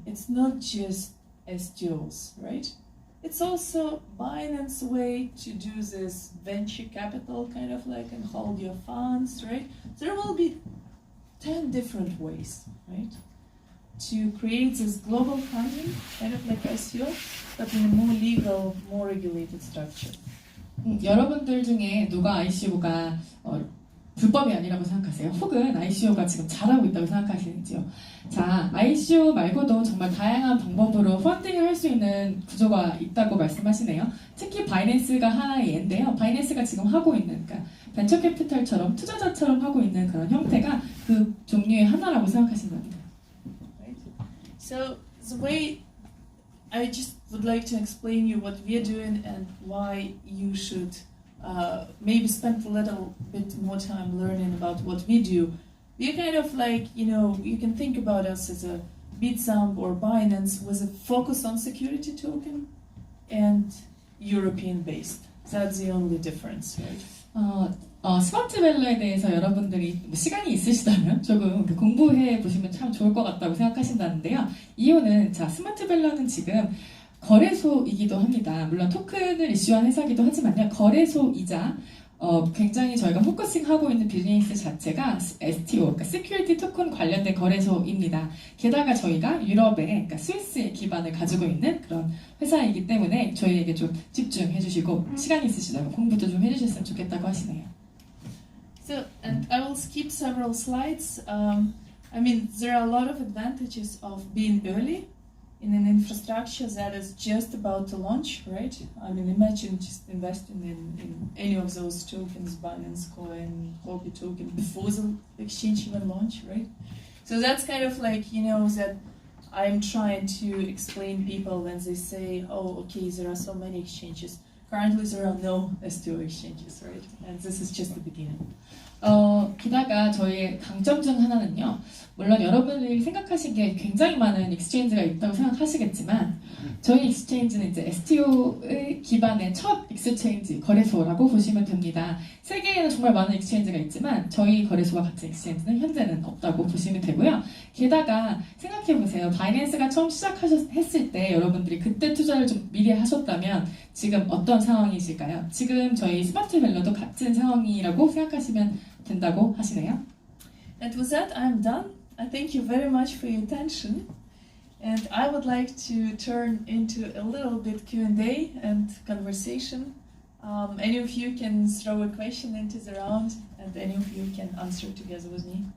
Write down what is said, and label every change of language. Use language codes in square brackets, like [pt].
[en] It's not just STOs, right? It's also Binance way to do this venture capital kind of like and hold your funds, right? There will be 10 different ways, right? To create this global funding, kind of like ICO, but in a more legal, more regulated structure. [ko] 여러분들 중에 누가 ICO가 불법이 아니라고 생각하세요? 혹은 ICO가 지금 잘하고 있다고 생각하시는지요? 자, ICO 말고도 정말 다양한 방법으로 펀딩을 할 수 있는 구조가 있다고 말씀하시네요. 특히 바이낸스가 하나의 예인데요. 바이낸스가 지금 하고 있는, 그러니까 벤처 캐피탈처럼 투자자처럼 하고 있는 그런 형태가 그 종류의 하나라고 생각하시면 됩니다. [en] Right. So the way I just would like to explain you what we're doing and why you should maybe spend a little bit more time learning about what we do. We're kind of like, you know, you can think about us as a Bitstamp or Binance with a focus on security token and European based. That's the only difference, right? [ko] 스마트 밸러에 대해서 여러분들이 시간이 있으시다면 조금 공부해 보시면 참 좋을 것 같다고 생각하신다는데요. 이유는 자, 스마트 밸러는 지금 거래소이기도 합니다. 물론 토큰을 이슈한 회사이기도 하지만요. 거래소이자 굉장히 저희가 포커싱하고 있는 비즈니스 자체가 STO, 그러니까 시큐리티 토큰 관련된 거래소입니다. 게다가 저희가 유럽에, 그러니까 스위스에 기반을 가지고 있는 그런 회사이기 때문에 저희에게 좀 집중해 주시고 시간이 있으시다면 공부도 좀 해주셨으면 좋겠다고 하시네요. [en] So, and I will skip several slides. I mean, there are a lot of advantages of being early in an infrastructure that is just about to launch, right? I mean, imagine just investing in any of those tokens, Binance Coin, Huobi token, before the exchange even launch, right? So that's kind of like, you know, that I'm trying to explain people when they say, oh, okay, there are so many exchanges. Currently, there are no STO exchanges, right? And this is just the beginning. [ko] 게다가 저희의 강점 중 하나는요. 물론 여러분들이 생각하시기에 굉장히 많은 익스체인지가 있다고 생각하시겠지만 저희 익스체인지는 이제 STO의 기반의 첫 익스체인지 거래소라고 보시면 됩니다. 세계에는 정말 많은 익스체인지가 있지만 저희 거래소와 같은 익스체인지는 현재는 없다고 보시면 되고요. 게다가 생각해보세요. 바이낸스가 처음 시작했을 때 여러분들이 그때 투자를 좀 미리 하셨다면 지금 어떤 상황이실까요? 지금 저희 스마트 밸러도 같은 상황이라고 생각하시면 된다고 하시네요. [en] And with that, I'm done. I thank you very much for your attention. And I would like to turn into a little bit Q&A and conversation. Any of you can throw a question into the round, and any of you can answer together with me.